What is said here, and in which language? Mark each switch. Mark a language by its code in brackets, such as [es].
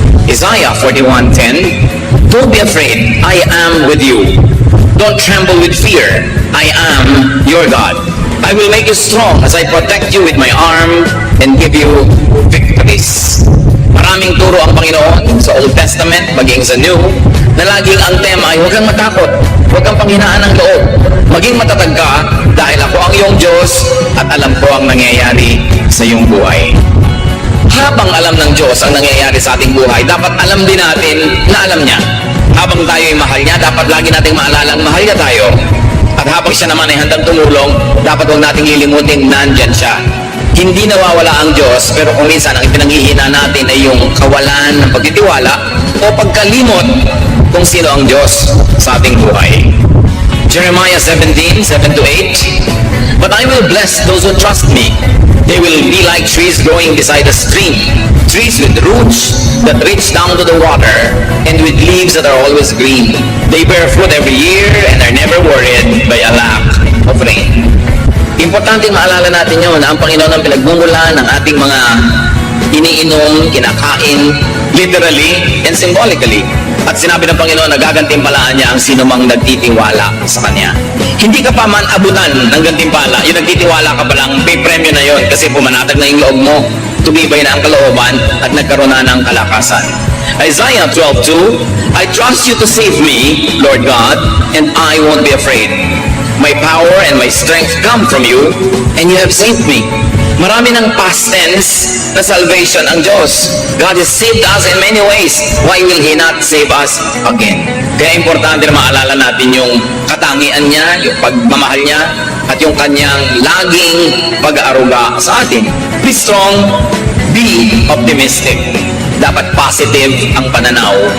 [en] Isaiah 41:10, don't be afraid, I am with you. Don't tremble with fear, I am your God. I will make you strong as I protect you with my arm and give you victories. [tl] Maraming turo ang Panginoon sa Old Testament, maging sa New, na laging ang tema ay huwag kang matakot, huwag kang panghinaan ng loob. Maging matatag ka dahil ako ang iyong Diyos at alam ko ang nangyayari sa iyong buhay. Habang alam ng Diyos ang nangyayari sa ating buhay, dapat alam din natin na alam niya. Habang tayo ay mahal niya, dapat lagi nating maalala ang mahal niya tayo. At habang siya naman ay handang tumulong, dapat huwag nating lilimutin nandyan siya. Hindi nawawala ang Diyos, pero kung minsan ang pinanghihina natin ay yung kawalan ng pagtitiwala o pagkalimot kung sino ang Diyos sa ating buhay. [en] Jeremiah 17:7-8, but I will bless those who trust me. They will be like trees growing beside a stream, trees with roots that reach down to the water, and with leaves that are always green. They bear fruit every year and are never worried by a lack of rain. [tl] Importante maalala natin yun na ang Panginoon ang pinagmumula ng ating mga iniinom, kinakain, [en] literally and symbolically. [tl] At sinabi ng Panginoon na gagantimpalaan niya ang sino mang nagtitiwala sa Kanya. Hindi ka pa man abutan ng gantimpala, yung nagtitiwala ka pa lang, may premyo na yon kasi pumanatag na yung loob mo, tumibay na ang kalooban at nagkaroon na ng kalakasan. [en] Isaiah 12:2, I trust you to save me, Lord God, and I won't be afraid. My power and my strength come from you, and you have saved me. [tl] Marami ng past tense na salvation ang Diyos. [en] God has saved us in many ways. Why will He not save us again? [tl] Kaya importante na maalala natin yung katangian niya, yung pagmamahal niya, at yung kanyang laging pag-aaruga sa atin. [en] Be strong, be optimistic. [tl] Dapat positive ang pananaw.